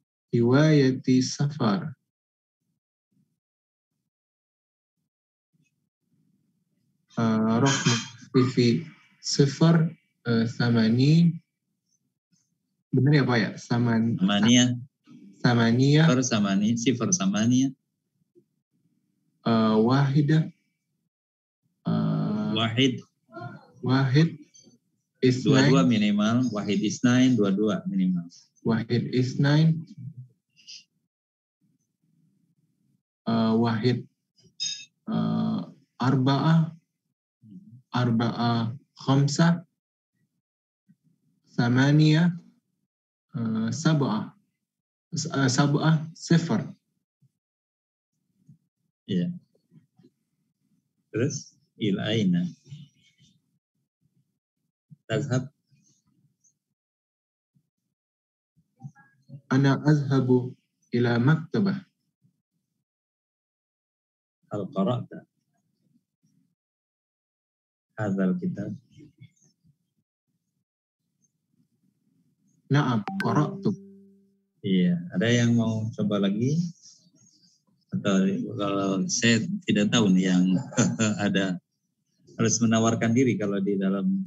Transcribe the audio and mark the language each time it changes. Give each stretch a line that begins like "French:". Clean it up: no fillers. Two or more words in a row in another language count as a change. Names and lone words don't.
Arabic: هواياتي سفر. رقم في صفر ثماني.
Indonesian: Benar ya Pak ya?
Arabic: ثمانية. ثمانية. صفر ثمانية. واحدة. واحد. اثنين.
Indonesian: Dua-dua minimal.
Arabic: واحد اثنين.
Indonesian: Dua-dua minimal.
Arabic: واحد اثنين. واحد أربعة. أربعة خمسة. ثمانية. سبعة. سبعة صفر.
Indonesian: Iya. Terus
Arabic: إلى أين تذهب? أنا أذهب إلى المكتبة. هل قرأت هذا الكتاب? نعم، قرأت.
Indonesian: Iya, ada yang mau coba lagi? Atau kalau saya tidak tahu nih yang ada harus menawarkan diri kalau di dalam